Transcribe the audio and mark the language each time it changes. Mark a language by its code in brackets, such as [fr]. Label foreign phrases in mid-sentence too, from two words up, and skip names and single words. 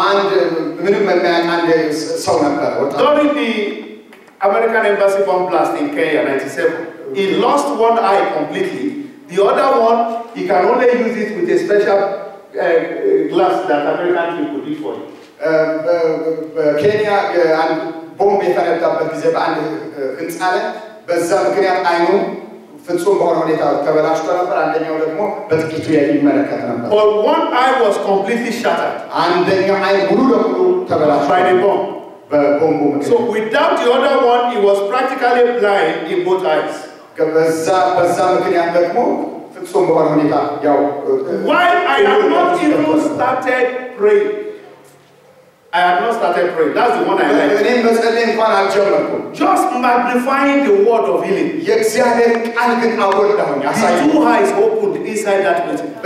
[en] During the American Embassy bomb blast in Kenya 97, he lost one eye completely. The other one, he can only use it with a special glass that American people did for him. Kenya and bomb [am] የተነዳበት ጊዜ በአንድ ህንጻ ላይ በዛ ምክንያት አይኑ ፍጹም በሆነ ሁኔታ ተበላሽቶ ነበር። አንደኛው ደግሞ በጥቂቱ ይመለከት ነበር። [en] But one eye was completely shattered. [am] አንደኛው አይ ሙሉ ለሙሉ ተበላሽቶ [en] by the bomb. [am] በቦምቡ ምክንያት. [en] So without the other one, he was practically blind in both eyes. [am] በዛ ምክንያት ደግሞ ፍጹም በሆነ ሁኔታ ያው [en] Why I have not even started praying. I had not started praying. That's the one I like. Just magnifying the word of healing. The two eyes opened inside that meeting.